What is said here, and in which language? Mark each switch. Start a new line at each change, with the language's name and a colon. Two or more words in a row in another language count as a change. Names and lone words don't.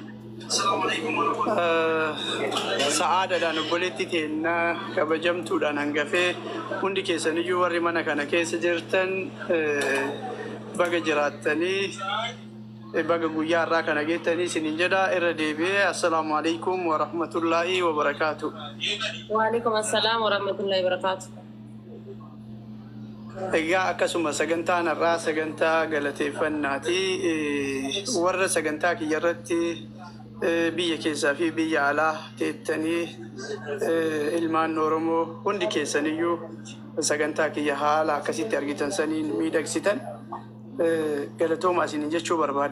Oromo: Sa'aada dhaan obboleetti keenya kabajamtuudhaan hangafee hundi keessaniyyuu warri mana kana keessa jirtan baga jiraattanii baga guyyaa irraa kana geettanii isiniin jedha irra deebi'ee
Arabic: السلام عليكم ورحمة الله وبركاته. وعليكم السلام ورحمة الله وبركاته.
Oromo: Egaa akkasuma sagantaan irraa sagantaa galateeffannaati warra sagantaa kiyya irratti biyya keessaa fi biyya alaa teettanii ilmaan Oromoo hundi keessaniyyuu sagantaa kiyya haala akkasitti argitan saniin miidhagsitan galatooma isiniin jechuu barbaada.